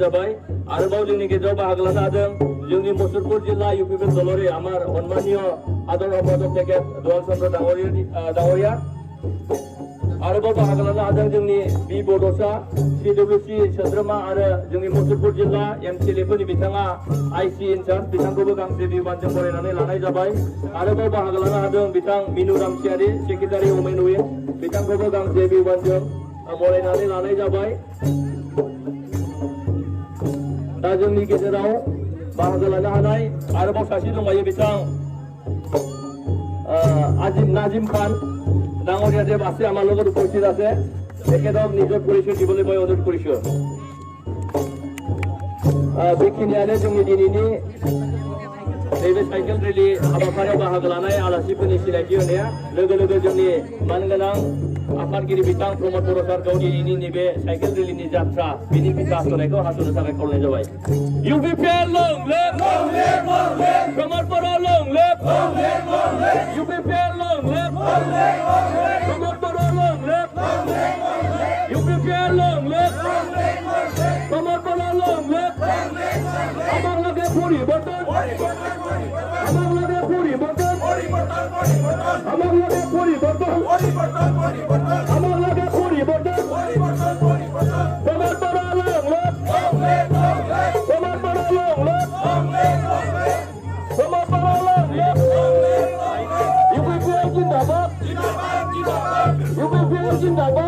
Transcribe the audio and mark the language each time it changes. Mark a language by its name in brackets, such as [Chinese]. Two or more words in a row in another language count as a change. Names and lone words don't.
[Bodo] जाबाय आरोबाव जोंनि गेजेराव बाहागो लानो हादों जोंनि मुसलपुर जिल्ला इउपिपिएल दलरे आमार अन्मानिय आदर अध्याक्षक दुलाल चन्द्र डाङरिया आरोबाव बाहागो लानो हादों जोंनि बि बड'सा सिडब्लिउसि सोद्रोमा आरो जोंनि मुसलपुर जिल्ला एमसिएलएफोरनि बिथाङा आइसि इनचार्ज बिथांखौबो गांसे बिहुबानजों बरायनानै लानाय जाबाय आरोबाव बाहागो लानो हादों बिथां मिनु रामसियारि सेक्रेटारि [English] women wing [Bodo] बिथांखौबो गांसे बिहुबानजों बरायनानै लानाय जाबाय दा जोंनि गेजेराव बाहागो लानो हानाय आरोबाव सासे दंबायो बिथां नाजिम खान [Assamese] ডাঙৰীয়াদেৱ আছে আমাৰ লগত উপস্থিত আছে তেখেতক নিজৰ পৰিচয় দিবলৈ মই অনুৰোধ কৰিছোঁ [Bodo] बेखिनियानो जोंनि दिनैनि नैबे साइकेल रेली हाबाफारियाव बाहागो लानाय आलासिफोरनि सिनायथि होनाया लोगो लोगो जोंनि मानगोनां आफादगिरि बिथां प्रमद बर' सारखौ दिनैनि नैबे साइकेल रेलीनि जात्रा बिनि बिथा हास'नायखौ हास'नो थाखाय खावलायनाय जाबाय इउपिपिएल [English] long live Pramod Boro long live UPPL long live Pramod Boro long live UPPL long live Pramod Boro long live আমার [Assamese] লাগে পরিবর্তন আমার লাগে পরিবর্তন আমার লাগে পরিবর্তন আমার লাগে পরিবর্তন তোমার বড় [English] long live [Assamese] তোমার বড় [English] long live [Assamese] তোমার বড় [English] long live [Assamese] ইউপিপিএল জিন্দাবাদ ইউপিপিএল জিন্দাবাদ